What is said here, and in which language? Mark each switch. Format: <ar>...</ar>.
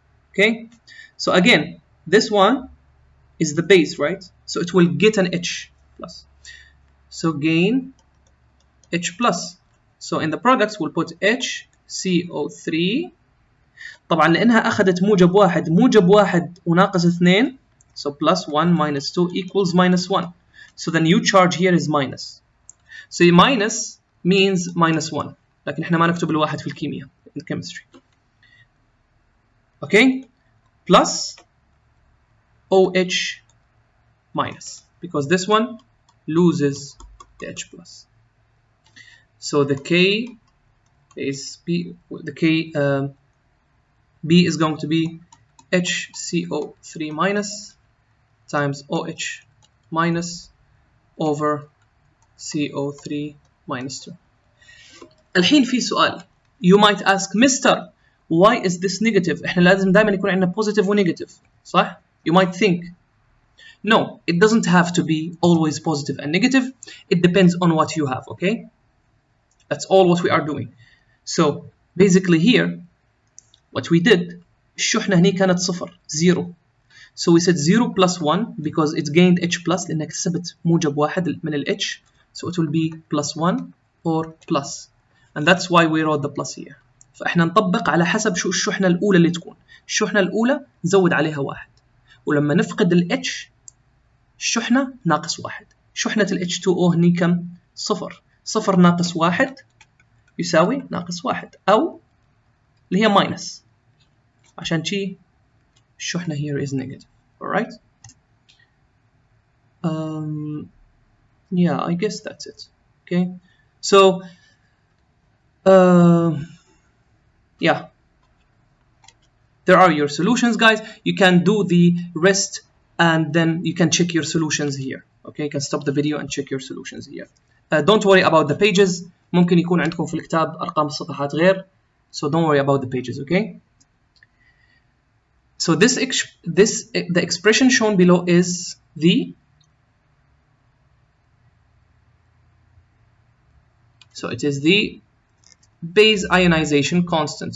<en>Okay, so again, this one is the base, right? So it will get an H plus. So gain H plus. So in the products we'll put HCO3.</en> <ar>طبعا لأنها أخذت موجب واحد وناقص 2.</ar> <en>So plus 1 minus 2 equals minus 1. So the new charge here is minus. So minus means minus 1.</en> <ar>لكن احنا ما نكتب الواحد في الكيمياء in chemistry.</ar> <en>Okay? Plus OH minus, because this one loses the H plus. So the K is B. The K B is going to be HCO3 minus times OH minus over CO3 minus 2. الحين في سؤال. You might ask, Mister, why is this negative?</en> <ar>احنا لازم دائما يكون عندنا positive و negative, صح?</ar> <en>You might think. No, it doesn't have to be always positive and negative. It depends on what you have, okay? That's all what we are doing. So basically here, what we did, الشحنة هني كانت 0. So we said 0 plus 1 because it gained H plus لأنك كسبت موجب واحد من ال H. So it will be plus 1 or plus. And that's why we wrote the plus here.</en> <ar>فإحنا نطبق على حسب شو الشحنة الأولى اللي تكون. الشحنة الأولى نزود عليها 1. ولما نفقد ال H الشحنة ناقص 1. شحنة ال H2O هني كم؟ 0. 0 ناقص 1 يساوي ناقص 1 أو اللي هي minus. عشان شي الشحنة here is negative.</ar> <en>Alright? Yeah, I guess that's it. Okay? So, yeah. There are your solutions, guys. You can do the rest and then you can check your solutions here. Okay, you can stop the video and check your solutions here. Don't worry about the pages.</en> <ar>ممكن يكون عندكم في الكتاب أرقام الصفحات غير.</ar> <en>So don't worry about the pages, okay? So the expression shown below is it is the base ionization constant.</en>